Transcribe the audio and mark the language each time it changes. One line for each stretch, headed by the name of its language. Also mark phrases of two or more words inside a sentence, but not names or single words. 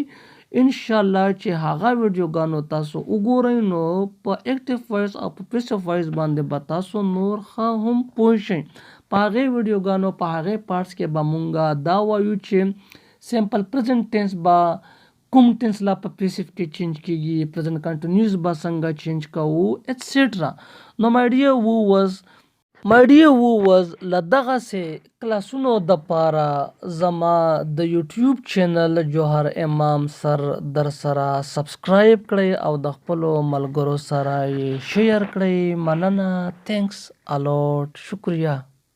Pashto: انشاءالله چې هغه ویډیوګانو تاسو وګورئ نو په
English: active voice
Pashto: او په
English: passive voice
Pashto: باندې به تاسو نور ښه هم پوه شئ. په هغې ویډیوګانو په هغې پارټس کې به مونږ دا وایو چې
English: simple present tense
Pashto: به کوم ټینس لا په پیسیو کې چینج کیږي
English: present continuous
Pashto: به څنګه چینج کوو ایټسیټرا. نو
English: my dear who was
Pashto: له دغسې کلاسونو دپاره زما د یوټیوب چینل جوهر امام سر در سره سبسکرایب کړئ او د خپلو ملګرو سره یې شیر کړئ. مننه.
English: thanks a lot. شکریہ.